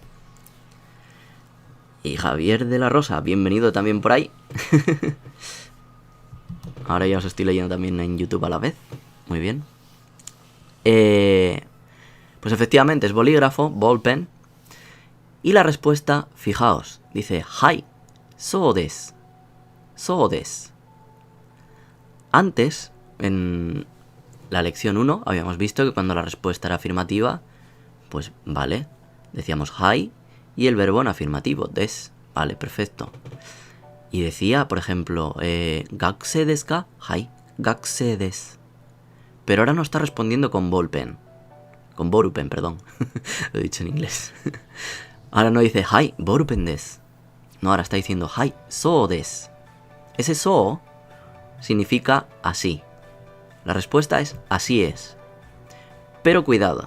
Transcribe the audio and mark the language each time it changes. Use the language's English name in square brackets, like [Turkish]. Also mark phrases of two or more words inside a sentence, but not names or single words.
[Spanish] Y Javier de la Rosa, bienvenido también por ahí. Ahora ya os estoy leyendo también en YouTube a la vez. Muy bien. Pues efectivamente es bolígrafo, ballpen. Y la respuesta, fijaos, dice [Japanese] はい、そうです. そうです. [Spanish] Antes, en la lección 1, habíamos visto que cuando la respuesta era afirmativa, pues vale, decíamos hai y el verbo en afirmativo, des. Vale, perfecto. Y decía, por ejemplo, [Japanese] 学生ですか? はい、学生です. [Spanish] Pero ahora no está respondiendo con ballpen. Con borupen, perdón. Lo he dicho en inglés. Ahora no dice [Japanese] はい、ボールペンです. [Spanish] No, ahora está diciendo [Japanese] はい、そうです. [Spanish] Ese so significa así. La respuesta es así es. Pero cuidado.